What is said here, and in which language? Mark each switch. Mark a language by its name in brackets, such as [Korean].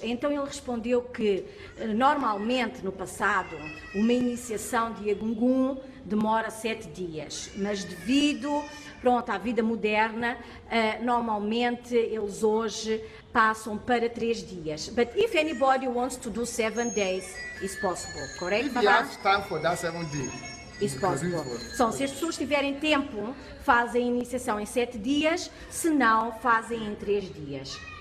[Portuguese] Então ele respondeu que normalmente no passado uma iniciação de Egungun demora 7 dias, mas devido à vida moderna, normalmente eles hoje passam para 3 dias. [English] But if anybody wants to do 7 days, it's possible, correct? If you have time for that 7 days, it's possible. [Portuguese] Então, se as pessoas tiverem tempo, fazem a iniciação em 7 dias, se não, fazem em 3 dias.